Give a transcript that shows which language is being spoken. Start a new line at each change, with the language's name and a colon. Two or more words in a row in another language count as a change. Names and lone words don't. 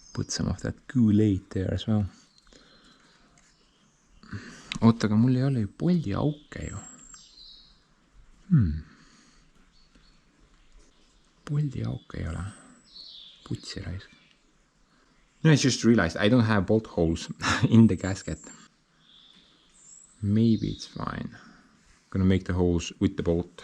English: get some of that Kool-Aid there as well.
Estonian: oota, aga mul ei ole ju poldi auke ju. Poldi auke ei ole. Putsi raisk.
English: No, I just realized I don't have bolt holes in the gasket. Maybe it's fine. Gonna make the holes with the bolt.